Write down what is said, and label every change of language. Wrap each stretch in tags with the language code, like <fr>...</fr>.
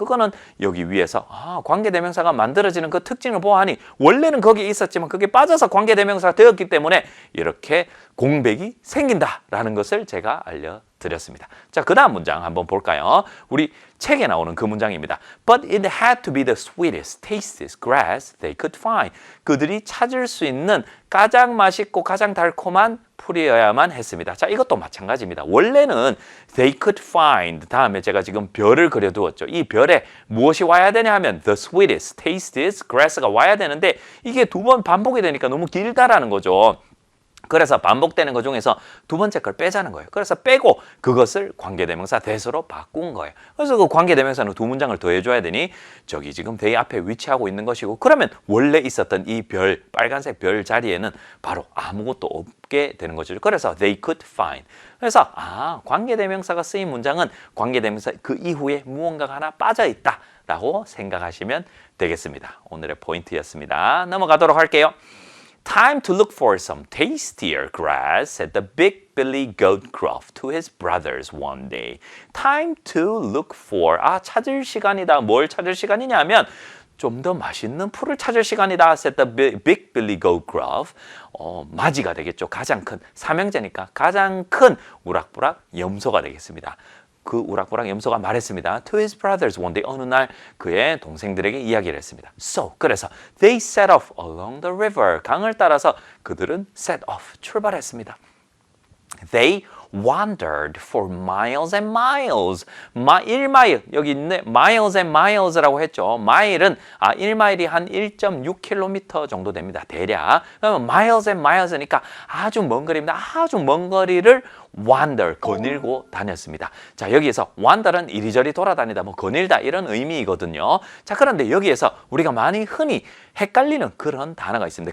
<ko>그거는 여기 위에서 관계대명사가 만들어지는 그 특징을 보아하니 원래는 거기에 있었지만 그게 빠져서 관계대명사가 되었기 때문에 이렇게 공백이 생긴다라는 것을 제가 알려드렸습니다. 자, 그 다음 문장 한번 볼까요? 우리 책에 나오는 그 문장입니다.</ko> <en>But it had to be the sweetest, tastiest grass they could find.</en> <ko>그들이 찾을 수 있는 가장 맛있고 가장 달콤한 풀이어야만 했습니다. 자, 이것도 마찬가지입니다. 원래는</ko> <en>they could find</en> <ko>다음에 제가 지금 별을 그려두었죠. 이 별에 무엇이 와야 되냐 하면</ko> <en>the sweetest, tastiest grass</en> <ko>가 와야 되는데 이게 두 번 반복이 되니까 너무 길다라는 거죠. 그래서 반복되는 것 중에서 두 번째 걸 빼자는 거예요. 그래서 빼고 그것을 관계대명사 that으로 바꾼 거예요. 그래서 그 관계대명사는 두 문장을 더해줘야 되니 저기 지금 they 앞에 위치하고 있는 것이고 그러면 원래 있었던 이 별, 빨간색 별 자리에는 바로 아무것도 없게 되는 거죠.</ko> <en>그래서 they could find.</en> <ko>그래서 관계대명사가 쓰인 문장은 관계대명사 그 이후에 무언가가 하나 빠져있다 라고 생각하시면 되겠습니다. 오늘의 포인트였습니다. 넘어가도록 할게요.</ko> <en>Time to look for some tastier grass, said the big Billy Goat Gruff to his brothers one day. Time to look for.</en> <ko>찾을 시간이다. 뭘 찾을 시간이냐면 좀 더 맛있는 풀을 찾을 시간이다.</ko> <en>said the big Billy Goat Gruff.</en> <ko>맞이가 되겠죠. 가장 큰 삼형제니까 가장 큰 우락부락 염소가 되겠습니다. 그 우락부락 염소가 말했습니다.</ko> <en>To his brothers one day.</en> <ko>어느 날 그의 동생들에게 이야기를 했습니다.</ko> <en>So, 그래서 they set off along the river.</en> <ko>강을 따라서 그들은 set off, 출발했습니다.</ko> <en>They wandered for miles and miles.</en> <ko>1마일, 여기 있네.</ko> <en>miles and miles</en> <ko>라고 했죠. 마일은 1마일이 한 1.6km 정도 됩니다. 대략. 그러면</ko> <en>miles and miles</en> <ko>니까 아주 먼 거리입니다. 아주 먼 거리를 wander, 거닐고 다녔습니다. 자, 여기에서 wander은 이리저리 돌아다니다, 거닐다 이런 의미이거든요. 자, 그런데 여기에서 우리가 많이 흔히 헷갈리는 그런 단어가 있습니다.</ko>